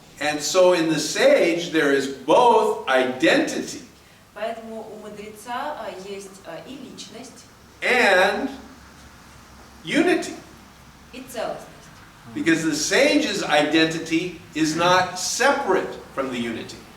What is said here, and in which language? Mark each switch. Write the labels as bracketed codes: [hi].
[en] And so in the sage there is both identity [ru] Поэтому у мудреца есть и личность, [en] and unity. [ru] и целостность. [en] Because the sage's identity is not separate from the unity.